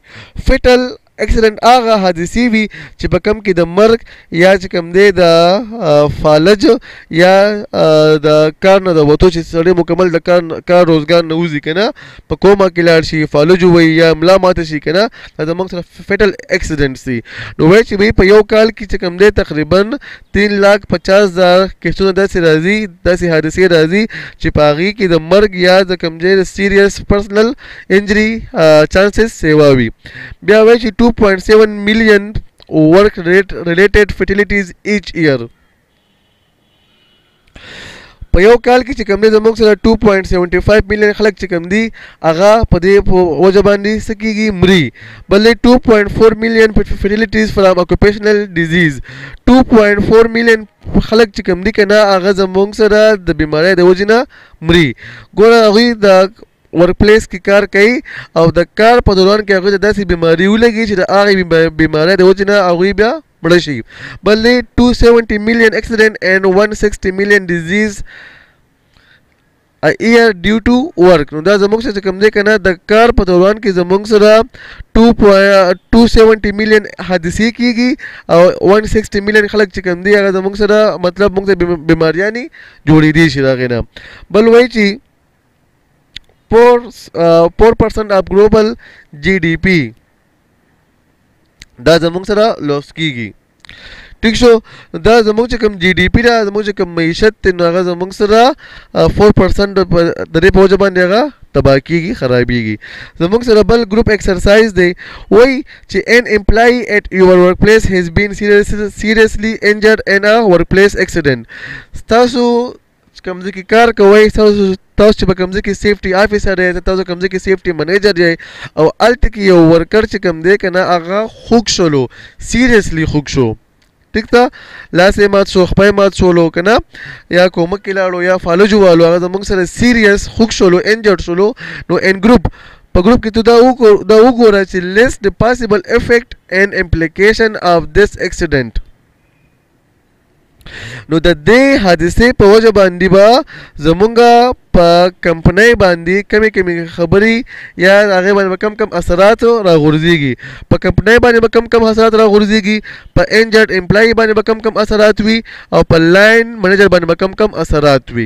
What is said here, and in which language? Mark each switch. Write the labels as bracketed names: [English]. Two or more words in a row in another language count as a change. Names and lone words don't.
[English] fatal accident [Pashto] هغه حادثې وي چې په کوم کې د مرګ یا چې کوم دی د فالج یا د کار نه د وتو چې سړی مکمل د کار روزګار نه وځي که نه، په کومه کې لاړ شي، فالج ووایي یا ملا ماته شي که نه، دا زموږ سره [English] fatal accidents [Pashto] دي. نو وایي چې بھائی په یو کال کې چې کوم دی تقریبا 3,50,000 کیسونه داسې راځي، داسې حادثې راځي چې په هغې کې د مرګ یا د کوم ځای د [English] serious personal injury chances [Pashto] سیوا وي. بیا وایي چې [English] 2.7 million work related fatalities each year. [Pashto] په یو کال کې چې کوم دی زموږ سره 2.75 million خلک چې کوم دي هغه په دې وجه باندې څه کېږي، مري. [English] بلې 2.4 million fatalities from occupational disease. [Pashto] 2.4 million خلک چې کوم دي که نه هغه زموږ سره د بیمارۍ د وجې نه مري. ګوره هغوی د ورک پلیس کې کار کوي او د کار په دوران کې هغوی ته داسې بیماري ولګي چې د هغې بیمارۍ د وجې نه هغوی بیا مړه شي. [English] بلې 270 million accident and 160 million disease a year due to work. [Pashto] نو دا زموږ سره چې کوم دی که نه د کار په دوران کې زموږ سره 270 million حادثې کېږي او 160 million خلک چې کوم دی هغه زموږ سره مطلب موږ ته بیماریانې جوړېدی شي د هغې نه. بل وایي چې 4% [English] of global GDP [Pashto] دا زموږ سره لوس کېږي. ٹھیک شو. دا زموږ چې کوم جی ډي پي ده، زموږ چې کوم معیشت دی، نو هغه زموږ سره 4% د دې په وجه باندې هغه تباه کېږي، خرابېږي. زموږ سره بل [English] group exercise [Pashto] دی. وایي چې [English] an employee at your workplace has been seriously injured in a workplace accident. [Pashto] تاسو کوم ځای کې کار کوئ، تاسو چې په کوم ځای کې [English] safety officer [Pashto] یې، تاسو کوم ځای کې [English] safety manager [Pashto] یې، او هلته کې یو ورکر چې کوم دی که نه هغه خوږ شولو، سیریسلی خوږ شو. ٹھیک ده، لاس یې مات شو، خپه یې مات شولو که نه، یا کومک کې لاړو یا فالج ووالو، هغه زموږ سره سیریس خوږ شولو، انجرډ شولو. نو [English] in group [Pashto] په ګروپ کې ته دا وګوره چې [English] list the possible effect and implication of this accident. [Pashto] نو د دې حادثې په وجه باندې به زمونږ په کمپنۍ باندې کمی کمی خبرې یا هغې باندې به کم اثرات راغورځېږي. په کمپنۍ باندې به کم اثرات راغورځېږي، په [English] injured employee [Pashto] باندې به کم اثرات وي، او په [English] line manager [Pashto] باندې به کم اثرات وي.